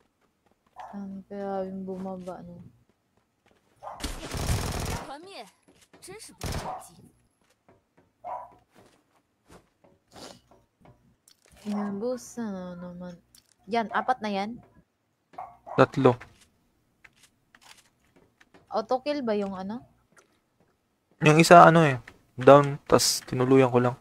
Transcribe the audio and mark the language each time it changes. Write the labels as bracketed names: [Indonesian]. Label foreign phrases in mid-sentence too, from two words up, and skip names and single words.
[Filipino] Kaya yung bumaba, no? [Chinese] 团灭， 真是不着急。 [Filipino] Boss, ano naman. Yan, 4 na yan. 3. Auto kill ba yung ano? Yung isa ano eh, down, tas tinuluyan ko lang.